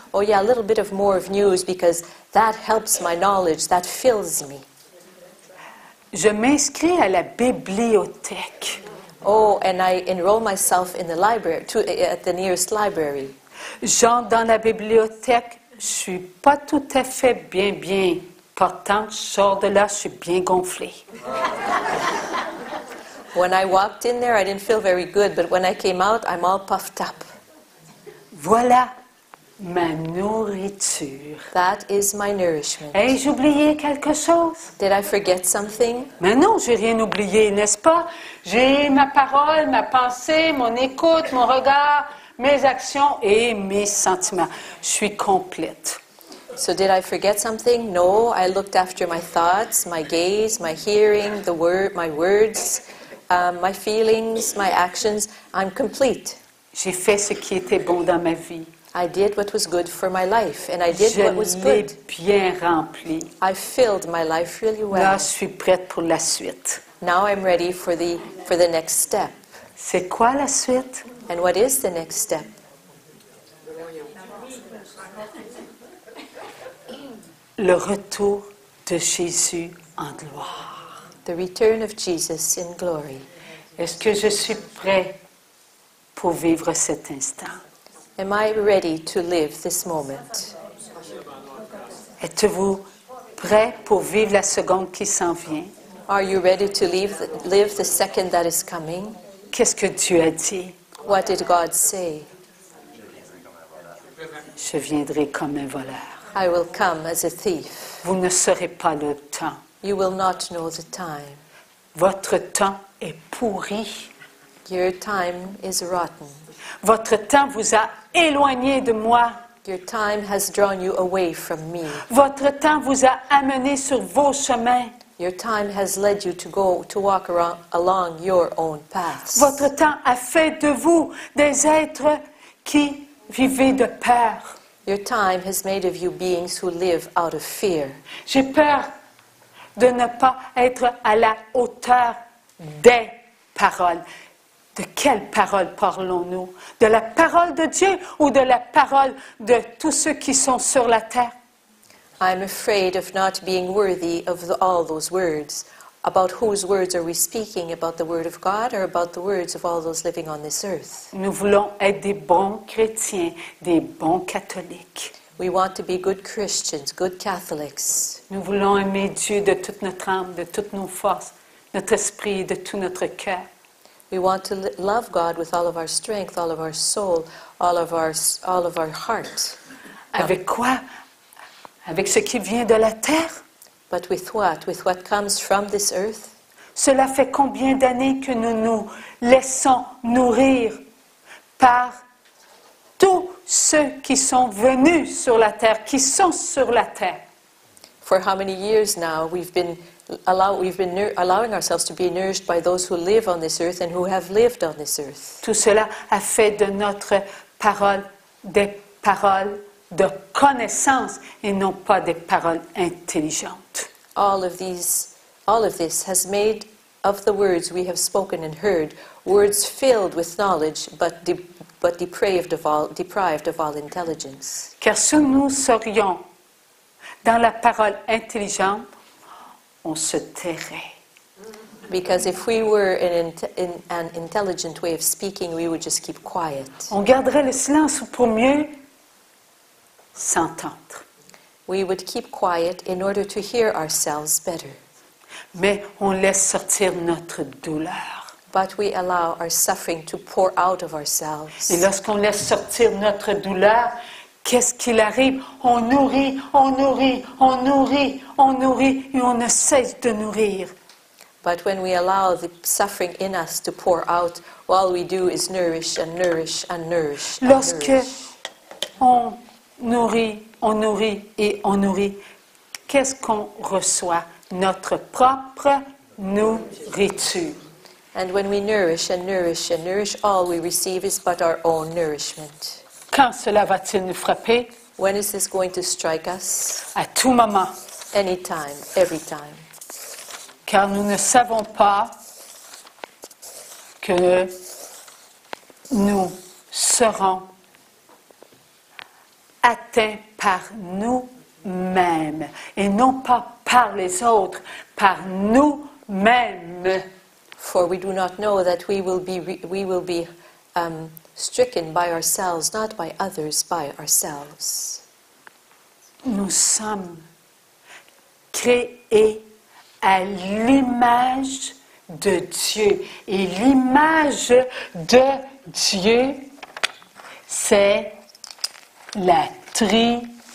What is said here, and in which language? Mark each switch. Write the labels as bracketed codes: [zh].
[en] Oh yeah, a little bit of more of news because that helps my knowledge, that fills me. [fr] Je m'inscris à la bibliothèque. [en] Oh, and I enroll myself in the library, at the nearest library. [fr] J'entre dans la bibliothèque, je suis pas tout à fait bien portante. Je sors de là, je suis bien gonflée. [en] When I walked in there, I didn't feel very good, but when I came out, I'm all puffed up. [fr] Voilà ma nourriture. [en] That is my nourishment. [fr] Ai-je oublié quelque chose? [en] Did I forget something? [fr] Mais non, j'ai rien oublié, n'est-ce pas? J'ai ma parole, ma pensée, mon écoute, mon regard, mes actions et mes sentiments. Je suis complète. [en] So did I forget something? No, I looked after my thoughts, my gaze, my hearing, my words, my feelings, my actions. I'm complete. [fr] J'ai fait ce qui était bon dans ma vie. [en] I did what was good for my life, and I did what was [fr] Je l'ai [en] good. [fr] bien rempli. [en] I filled my life really well. [fr] Là, je suis prête pour la suite. [en] Now I'm ready for the next step. [fr] C'est quoi la suite? [en] And what is the next step? [fr] Le retour de Jésus en gloire. [en] The return of Jesus in glory. [fr] Est-ce que je suis prêt pour vivre cet instant? [en] Am I ready to live this moment? [fr] Êtes-vous prêt pour vivre la seconde qui s'en vient? [en] Are you ready to live the second that is coming? [fr] Qu'est-ce que Dieu a dit? [en] What did God say? [fr] Je viendrai comme un voleur. [en] I will come as a thief. [fr] Vous ne saurez pas le temps. [en] You will not know the time. [fr] Votre temps est pourri. [en] Your time is rotten. [fr] Votre temps vous a éloigné de moi. [en] Your time has drawn you away from me. [fr] Votre temps vous a amené sur vos chemins. [en] Your time has led you to walk along your own paths. [fr] Votre temps a fait de vous des êtres qui vivez de peur. [en] Your time has made of you beings who live out of fear. [fr] J'ai peur de ne pas être à la hauteur des paroles. De quelle parole parlons-nous? De la parole de Dieu ou de la parole de tous ceux qui sont sur la terre? [en] I'm afraid of not being worthy of all those words. About whose words are we speaking? About the word of God or about the words of all those living on this earth? [fr] Nous voulons être des bons chrétiens, des bons catholiques. [en] We want to be good Christians, good Catholics. [fr] Nous voulons aimer Dieu de toute notre âme, de toutes nos forces, notre esprit et de tout notre cœur. [en] We want to love God with all of our strength, all of our soul, all of our heart. [fr] Avec quoi? Avec ce qui vient de la terre? [en] But with what? With what comes from this earth? [fr] Cela fait combien d'années que nous nous laissons nourrir par tous ceux qui sont venus sur la terre, qui sont sur la terre? [en] For how many years now we've been allowing ourselves to be nourished by those who live on this earth and who have lived on this earth. [fr] Tout cela a fait de notre parole des paroles de connaissance et non pas des paroles intelligentes. [en] All of this has made of the words we have spoken and heard words filled with knowledge, but deprived of all intelligence. [fr] Car si nous serions dans la parole intelligente, on se tairait. [en] Because if we were in an intelligent way of speaking, we would just keep quiet. [fr] On garderait le silence pour mieux s'entendre. [en] We would keep quiet in order to hear ourselves better. [fr] Mais on laisse sortir notre douleur. [en] But we allow our suffering to pour out of ourselves. [fr] Et lorsqu'on laisse sortir notre douleur, qu'est-ce qu'il arrive? On nourrit, on nourrit, on nourrit, on nourrit, et on ne cesse de nourrir. [en] But when we allow the suffering in us to pour out, all we do is nourish and nourish and nourish and [fr] Lorsque [en] nourish. [fr] on nourrit et on nourrit, qu'est-ce qu'on reçoit? Notre propre nourriture. [en] And when we nourish and nourish and nourish, all we receive is but our own nourishment. [fr] Quand cela va-t-il nous frapper? [en] When is this going to strike us? [fr] À tout moment. [en] Anytime, every time. [fr] Car nous ne savons pas que nous serons atteints par nous-mêmes et non pas par les autres, par nous-mêmes. [en] For we do not know that we will be stricken by ourselves, not by others, by ourselves. [fr] Nous sommes créés à l'image de Dieu. Et l'image de Dieu, c'est la Trinité.